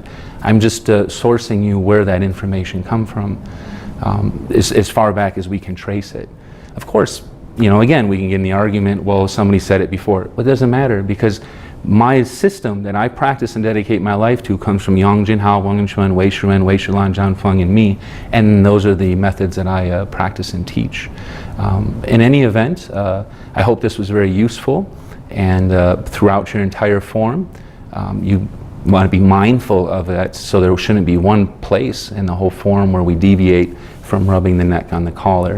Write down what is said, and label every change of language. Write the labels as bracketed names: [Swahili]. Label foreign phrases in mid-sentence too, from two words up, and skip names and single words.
[English] I'm just sourcing you where that information come from, as far back as we can trace it. Of course, you know, again, we can get in the argument, well, somebody said it before. But it doesn't matter, because my system that I practice and dedicate my life to comes from Yang Jianhou, Wang Yongquan, Wei Shuren, Wei Shuren, Zhan Feng, and me. And those are the methods that I practice and teach. In any event, I hope this was very useful. And throughout your entire form, you want to be mindful of that, so there shouldn't be one place in the whole form where we deviate from rubbing the neck on the collar.